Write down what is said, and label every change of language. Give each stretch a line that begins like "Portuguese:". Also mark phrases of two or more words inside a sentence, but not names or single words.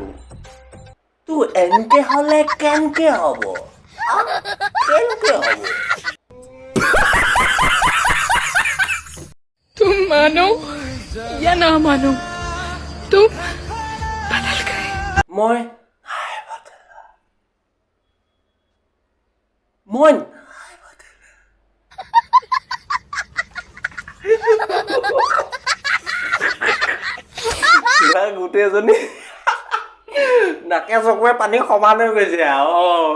Assamese: তো এনেকে হলে কেনেকে হব? কেনেকে হব?
Hindi: तुम मानो या ना मानो, तुम बदल गए।
Assamese: মই মই গোটেই এজনী নাকে চকুৱে পানী সমান হৈ গৈছে আৰু।